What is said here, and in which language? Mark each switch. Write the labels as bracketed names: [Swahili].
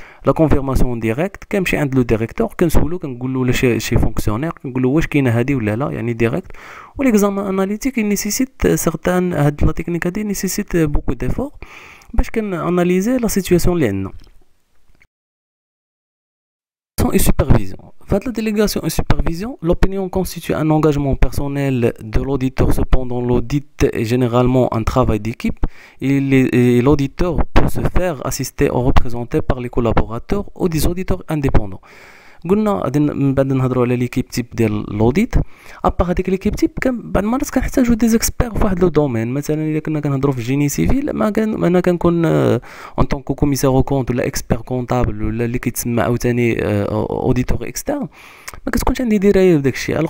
[Arabic] لا كونفيرماسيون ديريكت كنمشي عند لو ديريكتور كنسولو كنقول له ولا شي فونكسيونير كنقول له واش كاينه هذه ولا لا، يعني ديريكت. وليكزامان اناليتيك نيسيسيت سيغتان هاد لا تكنيك هادي نيسيسيت بوكو ديفور باش كناناليزي لا سيتوياسيون اللي عندنا. [French] Et supervision. Fait la délégation et supervision, l'opinion constitue un engagement personnel de l'auditeur. Cependant, l'audit est généralement un travail d'équipe et l'auditeur peut se faire assister ou représenter par les collaborateurs ou des auditeurs indépendants. [Arabic] قلنا غادي من بعد نهضروا على ليكيب تيب ديال لوديت. ابار هذيك ليكيب تيب بعض المرات كنحتاجو دي زيكسبير في واحد لو دومين. مثلا الا كنا كنهضروا في الجيني سيفيل انا كنكون اون طونكو كوميسار او كونت ولا اكسبير كونطابل ولا اللي كيتسمى عاوتاني اوديتور اكسترن، ما كتكونش عندي درايه بداك الشيء.